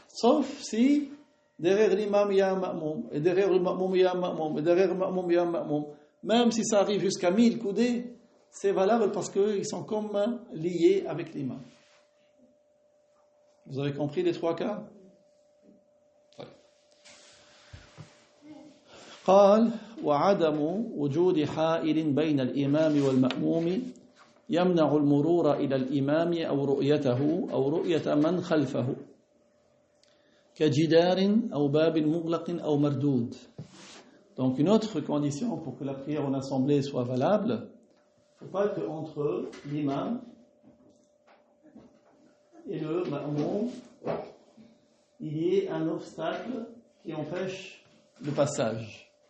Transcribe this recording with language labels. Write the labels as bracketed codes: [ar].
[fr] Sauf si derrière l'imam il y a un ma'moum, et derrière le ma'moum il y a un ma'moum, et derrière le ma'moum il y a un ma'moum. Même si ça arrive jusqu'à 1000 coudées, c'est valable parce qu'ils sont comme liés avec l'imam. Vous avez compris les trois cas? [ar] قال وعدم وجود حائل بين الإمام والمأموم يمنع المرور إلى الإمام أو رؤيته أو رؤية من خلفه كجدار أو باب مغلق أو مردود. [fr] Donc une autre condition pour que la prière en assemblée soit valable, il ne faut pas qu'entre l'imam et le ma'moum il y ait un obstacle qui empêche le passage.